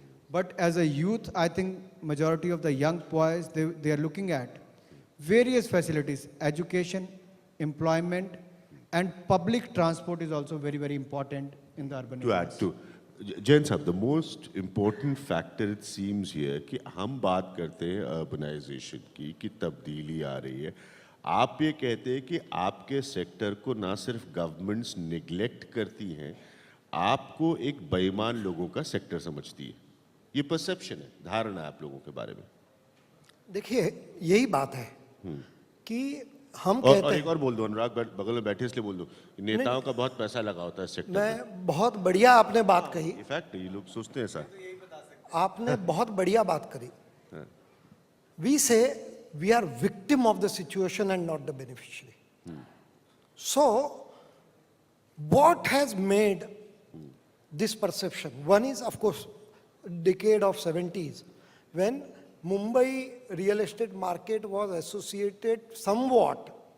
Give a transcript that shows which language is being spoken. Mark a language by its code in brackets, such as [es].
[en] But as a youth, I think majority of the young boys, they are looking at various facilities, education, employment, and public transport is also very, very important in the urban areas. To add to, Jain Sahab, the most important factor it seems here [hi] कि हम बात करते हैं urbanization की कि तब्दीली आ रही है. आप ये कहते हैं कि आपके सेक्टर को ना सिर्फ गवर्नमेंट्स निगलेक्ट करती हैं, आपको एक बेईमान लोगों का सेक्टर समझती है. ये परसेप्शन है, धारणा है आप लोगों के बारे में. देखिए, यही बात है कि हम और कहते एक और बोल दो, अनुराग बगल में बैठे इसलिए बोल दो, नेताओं का बहुत पैसा लगा होता है सेक्टर में. मैं बहुत बढ़िया आपने बात कही. इनफैक्ट ये लोग सोचते हैं सर. आपने बहुत बढ़िया बात करी. [en] We say we are victim of the situation and not the beneficiary. So, what has made this perception? One is, of course, decade of 70s, when Mumbai real estate market was associated somewhat